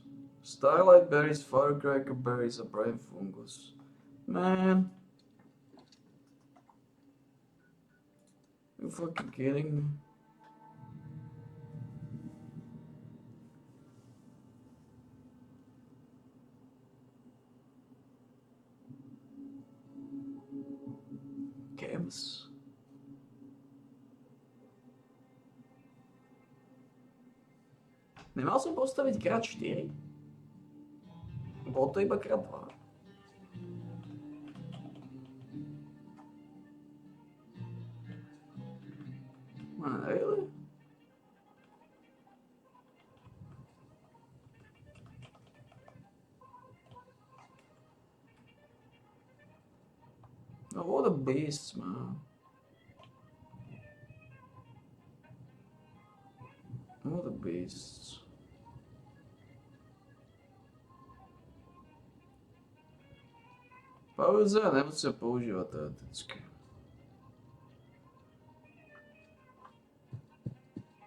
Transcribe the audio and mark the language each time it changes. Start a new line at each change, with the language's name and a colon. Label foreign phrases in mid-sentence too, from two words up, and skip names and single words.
English: Starlight berries, firecracker berries are brain fungus. Man. You fucking kidding me? Chems.
Slovak: Nemal som postaviť krát 4. Bolo to iba krát 2.
English: Man, really? Oh, what a beast, man. What a beast.
Slovak: Pauza, nemusím používať teoreticky.